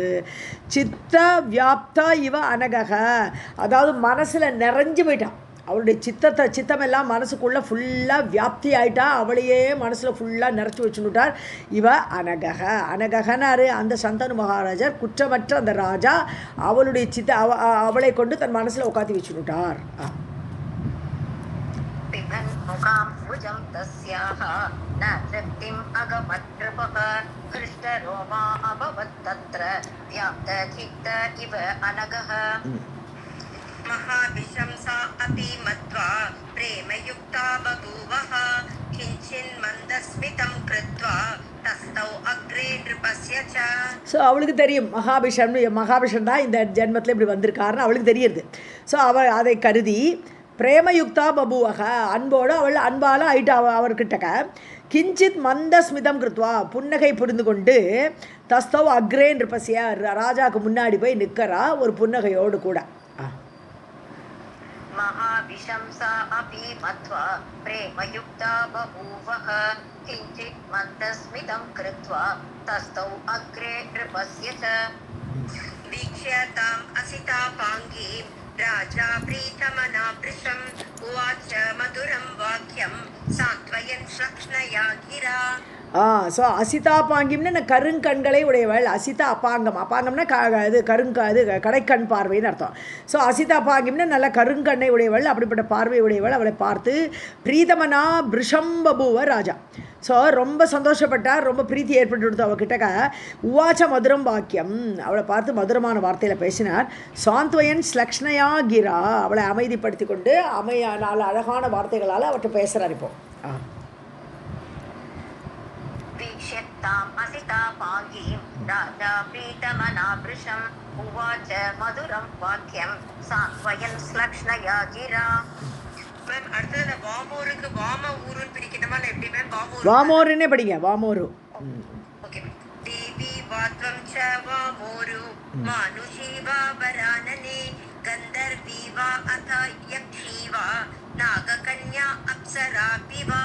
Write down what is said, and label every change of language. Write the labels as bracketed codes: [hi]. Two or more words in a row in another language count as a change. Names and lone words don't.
[sa] चित्त व्याप्ता इव अनघा, [ta] அதாவது மனசில் நிறைஞ்சு போயிட்டான். அவளுடைய சித்தமெல்லாம் மனசுக்குள்ளே ஃபுல்லாக வியாப்தி ஆகிட்டா, அவளையே மனசில் ஃபுல்லாக நிறச்சி வச்சுட்டார். இவ அனகனாரு அந்த சந்தனு மகாராஜர், குற்றமற்ற அந்த ராஜா, அவளுடைய அவளை கொண்டு தன் மனசில் உட்காத்தி வச்சுட்டார். [sa] महाभिशंसा अपि मत्वा प्रेमयुक्ता बभूवः किञ्चिन् मन्दस्मितं कृत्वा तस्थौ अग्रे नृपस्य च. [ta] ஸோ அவளுக்கு தெரியும் மகாபிஷன் தான் இந்த ஜென்மத்தில் இப்படி வந்திருக்காருன்னு அவளுக்கு தெரியுது. ஸோ அவள் அதை கருதி [sa] प्रेमयुक्ता बभूव, [ta] அன்போடு அவள் அன்பால் ஆயிட்டா அவர்கிட்டக்க. [sa] किञ्चित् मन्दस्मितं कृत्वा, [ta] புன்னகை புரிந்து கொண்டு, [sa] तस्थौ अग्रे नृपस्य, [ta] ராஜாவுக்கு முன்னாடி போய் நிற்கிறா ஒரு புன்னகையோடு கூட. [sa] महाविशंसा अपि मत्वा प्रेमयुक्ता बभूवः किञ्चित् मन्दस्मितं कृत्वा तस्थौ अग्रे नृपस्य च. वीक्ष्य ताम् असितापाङ्गीं राजा प्रीतमना वृषम् उवाच मधुरं वाक्यं सान्त्वयन् श्लक्ष्णया गिरा. [ta] ஸோ அசிதாபாங்கிம்னு கருங்கண்களை உடையவள். [sa] असिता अपाङ्गम्, [ta] அப்பாங்கம்னா இது இது கடைக்கண் பார்வைன்னு அர்த்தம். ஸோ அசிதாபாங்கிம்னு நல்ல கருங்கண்ணை உடையவள், அப்படிப்பட்ட பார்வை உடையவள். அவளை பார்த்து [sa] प्रीतमना भृशं बभूव राजा. [ta] ஸோ ரொம்ப சந்தோஷப்பட்டார், ரொம்ப பிரீத்தி ஏற்பட்டு கொடுத்து அவகிட்டக்க. [sa] उवाच मधुरं वाक्यम्, [ta] அவளை பார்த்து மதுரமான வார்த்தையில் பேசினார். [sa] सान्त्वयन् श्लक्ष्णया गिरा, [ta] அவளை அமைதிப்படுத்தி கொண்டு நாலு அழகான வார்த்தைகளால் அவர்கிட்ட பேசுகிறார். இப்போ [sa] वीक्ष्यताम् असितापाङ्गीं राजा प्रीतमनाभृशम् उवाच मधुरं वाक्यं सान्त्वयन् श्लक्ष्णया गिरा. [ta] மேம் அடுத்தது வாமோருக்கு வாம ஊருன்னு பிடிக்கணுமா இல்லை எப்படி மேம்? வாமோருன்னே படிங்க, வாமோரு. ஓகே. [sa] देवी वात्वं च वामोरु मानुषी वा वरानने गन्धर्वी वा अथ यक्षी वा नागकन्या अप्सरापि वा.